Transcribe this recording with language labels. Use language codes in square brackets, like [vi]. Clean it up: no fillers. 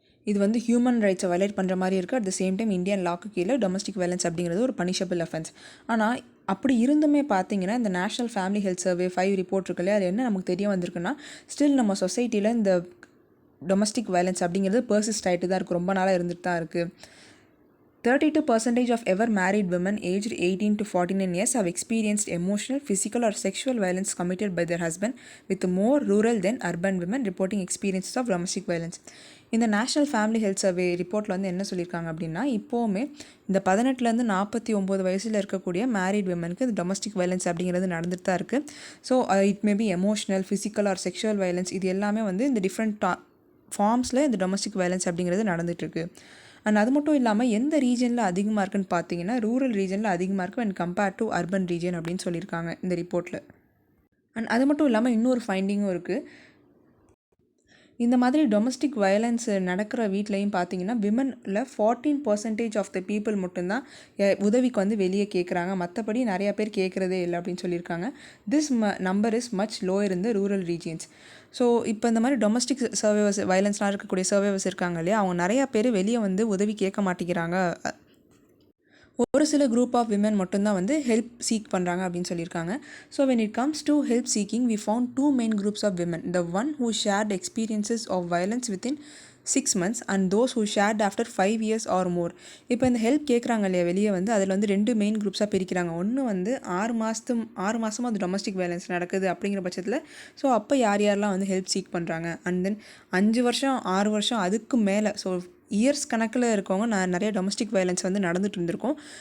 [ta] இது வந்து human ரைட்ஸை violate பண்ணுற மாதிரி இருக்குது. At the same time Indian lock கீழே டொமஸ்டிக் வயலன்ஸ் அப்படிங்கிறது ஒரு பனிஷபிள் அஃபென்ஸ். ஆனால் அப்படி இருந்துமே பார்த்தீங்கன்னா இந்த national family health survey 5 report இருக்குல்லையா, அது என்ன நமக்கு தெரிய வந்திருக்குன்னா, ஸ்டில் நம்ம சொசைட்டியில் இந்த டொமஸ்டிக் வயலன்ஸ் அப்படிங்கிறது பர்சிஸ்ட் ஆகிட்டு தான் இருக்குது, ரொம்ப நாளாக இருந்துட்டு தான் இருக்குது. [en] 32% of ever married women aged 18 to 49 years have experienced emotional, physical or sexual violence committed by their husband, with more rural than urban women reporting experiences of domestic violence. [ta] இந்த நேஷ்னல் ஃபேமிலி ஹெல்த் சர்வே ரிப்போர்ட்டில் வந்து என்ன சொல்லியிருக்காங்க அப்படின்னா, இப்போவுமே இந்த 18 to 49 வயசில் இருக்கக்கூடிய மேரிட் விமனுக்கு இந்த டொமஸ்டிக் வயலன்ஸ் அப்படிங்கிறது நடந்துட்டு தான் இருக்குது. So [en] it may be emotional, physical or sexual violence, [ta] இது எல்லாமே வந்து இந்த டிஃப்ரெண்ட் ஃபார்ம்ஸில் இந்த டொமஸ்டிக் வயலன்ஸ் அப்படிங்கிறது நடந்துகிட்ருக்கு. அண்ட் அது மட்டும் இல்லாமல் எந்த ரீஜனில் அதிகமாக இருக்குன்னு பார்த்தீங்கன்னா ரூரல் ரீஜனில் அதிகமாக இருக்கும் and compared to urban region அப்படின்னு சொல்லியிருக்காங்க இந்த ரிப்போர்ட்டில். அண்ட் அது மட்டும் இல்லாமல் இன்னொரு ஃபைண்டிங்கும் இருக்குது. இந்த மாதிரி டொமஸ்டிக் வயலன்ஸ் நடக்கிற வீட்லையும் பார்த்தீங்கன்னா விமனில் 14% ஆஃப் த பீப்புள் மட்டும்தான் உதவிக்கு வந்து வெளியே கேட்குறாங்க. மற்றபடி நிறையா பேர் கேட்குறதே இல்லை அப்படின்னு சொல்லியிருக்காங்க. [en] This number is much lower in the rural regions. [ta] So இப்போ இந்த மாதிரி டொமஸ்டிக் சர்வைவர்ஸ் வயலன்ஸ்லாம் இருக்கக்கூடிய சர்வைவர்ஸ் இருக்காங்க இல்லையா, அவங்க நிறையா பேர் வெளியே வந்து உதவி கேட்க மாட்டேங்கிறாங்க. ஒரு சில குரூப் ஆஃப் விமன் மட்டும்தான் வந்து ஹெல்ப் சீக் பண்ணுறாங்க அப்படின்னு சொல்லியிருக்காங்க. [en] So when it comes to help seeking we found 2 main groups of women, the one who shared experiences of violence within 6 months and those who shared after 5 years or more. [ta] இப்போ இந்த help கேட்குறாங்க இல்லையா வெளியே வந்து, அதில் வந்து 2 main குரூப்ஸாக பிரிக்கிறாங்க. ஒன்று வந்து 6 மாதமாக அது டொமஸ்டிக் வயலன்ஸ் நடக்குது அப்படிங்கிற பட்சத்தில் ஸோ அப்போ யாரெல்லாம் வந்து ஹெல்ப் சீக் பண்ணுறாங்க. அண்ட் தென் 5 வருஷம் 6 வருஷம் அதுக்கு மேலே, ஸோ இயர்ஸ் கணக்கில் இருக்கவங்க நிறைய டொமஸ்டிக் வயலன்ஸ் வந்து நடந்துட்டு இருந்திருக்கும்.